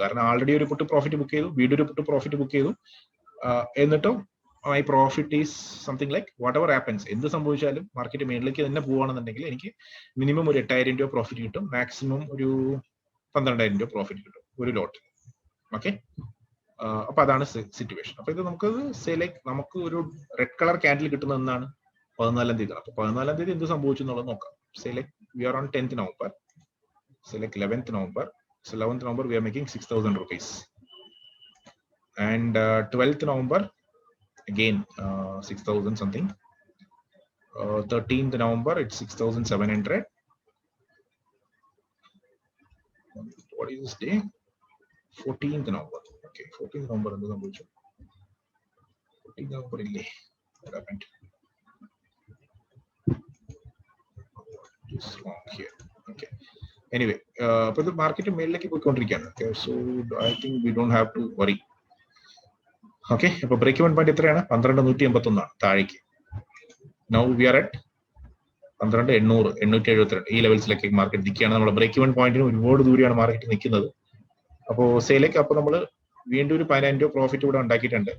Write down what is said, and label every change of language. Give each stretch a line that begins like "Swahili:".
Malayalam: കാരണം ആൾറെഡി ഒരു puttu profit book ചെയ്തു, വീണ്ടും ഒരു പുട്ട് പ്രോഫിറ്റ് ബുക്ക് ചെയ്തു. എന്നിട്ടും
English: my profit is something like whatever happens,
Malayalam: എന്ത് സംഭവിച്ചാലും മാർക്കറ്റ് മേളിലേക്ക് തന്നെ പോവുകയാണെന്നുണ്ടെങ്കിൽ എനിക്ക് മിനിമം ഒരു 8,000 രൂപ പ്രോഫിറ്റ് കിട്ടും, മാക്സിമം ഒരു 12,000 രൂപ പ്രോഫിറ്റ് കിട്ടും ഒരു ലോട്ട്. ഓക്കെ, അപ്പൊ അതാണ് സിറ്റുവേഷൻ. അപ്പൊ ഇത് നമുക്കത് സേ ലൈക്ക് നമുക്ക് ഒരു റെഡ് കളർ ക്യാൻഡിൽ കിട്ടുന്ന എന്നാണ് 14-ാം തീയതി. അപ്പൊ 14-ാം തീയതി എന്ത് സംഭവിച്ചു എന്നുള്ളത് നോക്കാം.
English: Say like we are on 10th November. Say like 11th November. So 11th November we are making 6,000 rupees. And 12th November again 6,000 something. 13th November it's 6,700. What is this day? 14th November. Okay, 14th November
Malayalam: endu sambochu.
English: 14th November ille what happened? Just wrong here. Okay, anyway, but the market
Malayalam: മേളിലേക്ക് പോയിക്കൊണ്ടിരിക്കുകയാണ്.
English: Okay, so I think we don't have to worry.
Malayalam: Okay, അപ്പൊ break even point എത്രയാണ്? 12,181 ആണ് താഴേക്ക്.
English: now we are at 12,800,
Malayalam: 872 ഈ ലെവൽസിലേക്ക് market നിൽക്കുകയാണ്. നമ്മുടെ break even പോയിന്റിന് ഒരുപാട് ദൂരെയാണ് മാർക്കറ്റ് നിൽക്കുന്നത്. അപ്പോൾ സേലേക്ക് അപ്പോൾ നമ്മൾ വീണ്ടും ഒരു 10,000 രൂപ പ്രോഫിറ്റ് ഇവിടെ ഉണ്ടാക്കിയിട്ടുണ്ട്.